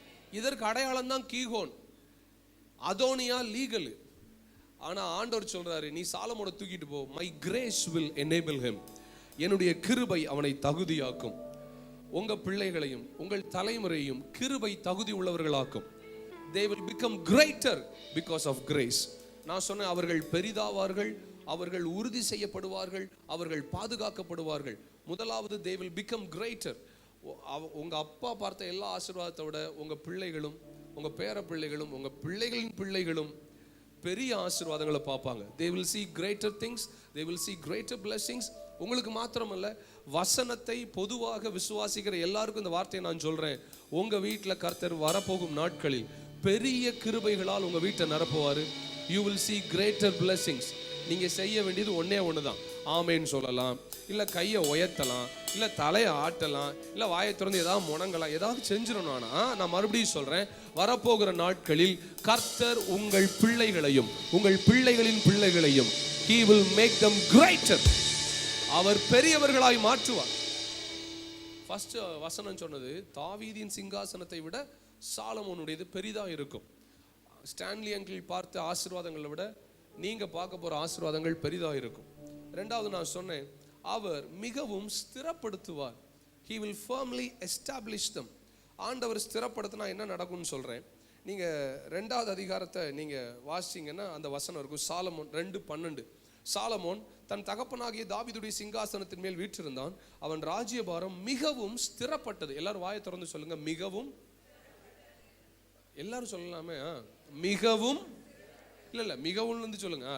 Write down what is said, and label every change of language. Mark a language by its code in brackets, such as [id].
[ta] இதற்கு அடையாளம் தான் கீகோன். அதோனியா லீகல். ஆனா ஆண்டவர் சொல்றாரு, நீ சாலமோனை தூக்கிட்டு போ, [en] my grace will enable him, [ta] என்னுடைய கிருபை அவனை தகுதியாக்கும். உங்க பிள்ளைகளையும் உங்கள் தலைமுறையும் கிருபை தகுதி உள்ளவர்களாக்கும். [en] they will become greater because of grace. [ta] நான் சொன்னேன், அவர்கள் பெரிதாவார்கள், அவர்கள் உறுதி செய்யப்படுவார்கள், அவர்கள் பாதுகாக்கப்படுவார்கள். முதலாவது [en] they will become greater. [ta] உங்க அப்பா பார்த்த எல்லா ஆசீர்வாதத்தை விட உங்க பிள்ளைகளும் உங்க பேர பிள்ளைகளும் உங்க பிள்ளைகளின் பிள்ளைகளும் பெரிய ஆசீர்வாதங்களை பார்ப்பாங்க. [en] they will see greater things, they will see greater blessings. [ta] உங்களுக்கு மாத்திரமல்ல, வசனத்தை பொதுவாக விசுவாசிக்கிற எல்லாருக்கும் இந்த வார்த்தையை நான் சொல்றேன். உங்க வீட்டில் கர்த்தர் வரப்போகும் நாட்களில் பெரிய கிருபைகளால் உங்க வீட்டை நிரப்புவாரு. [en] you will see greater blessings. [ta] நீங்க செய்ய வேண்டியது ஒண்ணே ஒண்ணுதான், ஆமேன்னு சொல்லலாம், இல்லை கையை உயர்த்தலாம், இல்லை தலையை ஆட்டலாம், இல்லை வாயை திறந்து ஏதாவது முணங்கலாம், ஏதாவது செஞ்சிடணும். ஆனால் நான் மறுபடியும் சொல்கிறேன், வரப்போகிற நாட்களில் கர்த்தர் உங்கள் பிள்ளைகளையும் உங்கள் பிள்ளைகளின் பிள்ளைகளையும் [en] He will make them greater. [ta] அவர் பெரியவர்களாய் மாற்றுவார். ஃபர்ஸ்ட் வசனம் சொன்னது தாவீதின் சிங்காசனத்தை விட சாலமோனுடையது பெரிதாக இருக்கும். ஸ்டான்லி அங்கிள் பார்த்த ஆசீர்வாதங்களை விட நீங்க பார்க்க போற ஆசீர்வாதங்கள் பெரிதாக இருக்கும். ரெண்டாவது நான் சொன்னேன், அவர் மிகவும் ஸ்திரப்படுத்துவார். [en] He will firmly establish them. [ta] ஆண்டவர் ஸ்திரப்படுத்தினா என்ன நடக்கும்னு சொல்றேன். நீங்க 2வது அதிகாரத்தை நீங்க வாசிச்சீங்கன்னா அந்த வசனம் இருக்கும். சாலமோன் 2:12. சாலமோன் தன் தகப்பனாகிய தாவீதுடைய சிங்காசனத்தின் மேல் வீற்றிருந்தான், அவன் ராஜ்யபாரம் மிகவும் ஸ்திரப்பட்டது. எல்லாரும் வாயை திறந்து சொல்லுங்க, மிகவும். எல்லாரும் சொல்லலாமே, மிகவும் இல்ல மிகவும் சொல்லுங்க.